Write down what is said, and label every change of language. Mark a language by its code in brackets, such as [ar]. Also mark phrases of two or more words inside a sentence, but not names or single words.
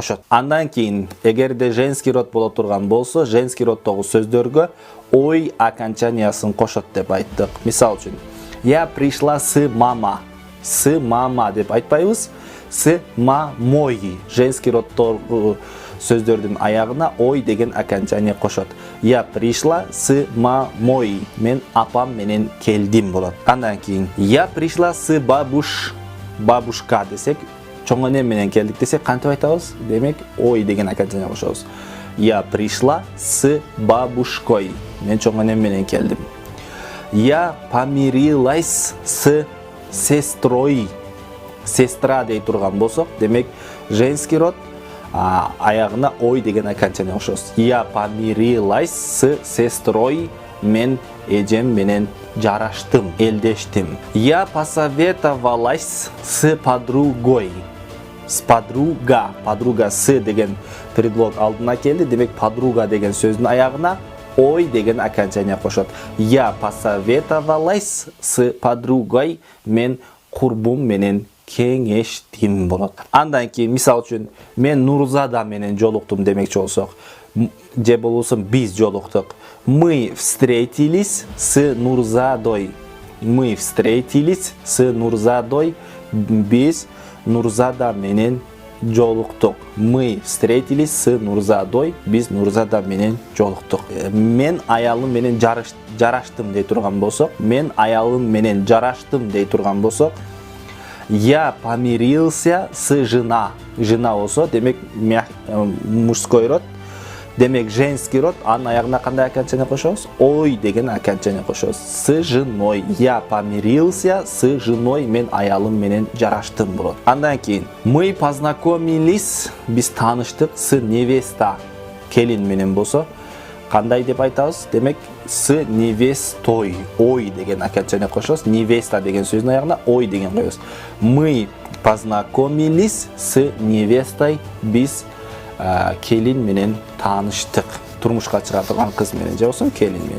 [ky] кошот. Андан кийин эгерде [ru] женский род [ky] боло турган болсо, [ru] женский роддогу [ky] сөздөргө ой окончаниясын кошот деп айттык. Мисал үчүн, [ru] я пришла с мама. С мама [ky] деп айтпайбыз. [ru] С мамой. Женский роддогу [ky] сөздөрдүн аягына ой деген окончание кошот. [ru] Я пришла с мамой. [ky] Мен апам менен келдим болот. Андан кийин [ru] я пришла с бабушка [ky] десек, чоң эне менен келдик десек кантип айтабыз? Демек ой деген окончание кошобуз. [ru] Я пришла с бабушкой. [ky] Мен чоң энем менен келдим. [ru] Я помирилась с сестрой. [ky] Сестра дей турган болсок, демек [ru] женский род [ky] аягына ой деген окончание кошобуз. [ru] Я помирилась с сестрой. [ky] Мен эжем менен жараштым, элдештим. [ru] Я посоветовалась с подругой. С подруга. Подруга с [ky] деген предлог алдына келди. Демек подруга деген сөздүн аягына ой деген окончание кошот. [ru] Я посоветовалась с подругой. [ky] Мен курбум менен кеңештим болот. Андан кийин мисал үчүн мен Нурзада менен жолуктум демекчи болсок, же болбосо биз жолуктук. [ru] Мы встретились с Нурзадой. Мы встретились с Нурзадой. [ky] Биз Нурзада менен жолуктук. [ru] Мы встретились с Нурзадой. [ky] Биз Нурзада менен жолуктук. Мен аялым менен жараштым дей турган болсок, мен аялым менен жараштым дей турган болсок, [ru] я помирился с жена. [ky] Жена болсо, демек [ru] мужской род. [ky] Демек [ru] женский род, [ky] анын аягына кандай окончание кошобуз? Ой деген окончание кошобуз. [ru] С женой. Я помирился с женой. [ky] Мен аялым менен жараштым болот. Андан кийин [ru] мы познакомились, [ky] биз тааныштык [ru] с невеста. [ky] Келин менен болсо кандай деп айтабыз? [ru] Демек с невестой. [ky] Ой деген окончание кошобуз. Невеста деген сөздүн аягына ой деген коебуз. [ru] Мы познакомились с невестой. [ky] Биз келин менен тааныштык. Турмушка чыга турган кыз менен же болсо келин менен.